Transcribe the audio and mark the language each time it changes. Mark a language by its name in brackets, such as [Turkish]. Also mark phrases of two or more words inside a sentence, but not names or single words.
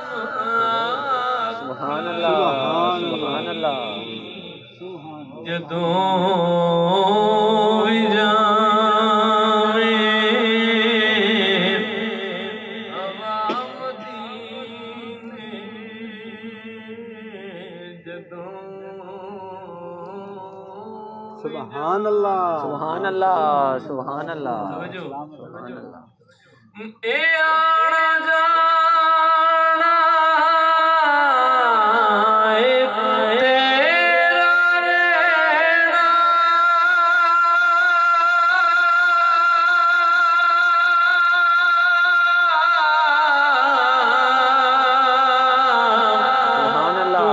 [Arabic] سبحان الله، سبحان الله, [Punjabi] جدوں بھی جاوے ہوا مدینے جدوں [Arabic] سبحان الله, سبحان الله، سبحان الله، سبحان الله. [Punjabi] اے آنا جانا اک تیرا رہنا [Arabic] سبحان الله,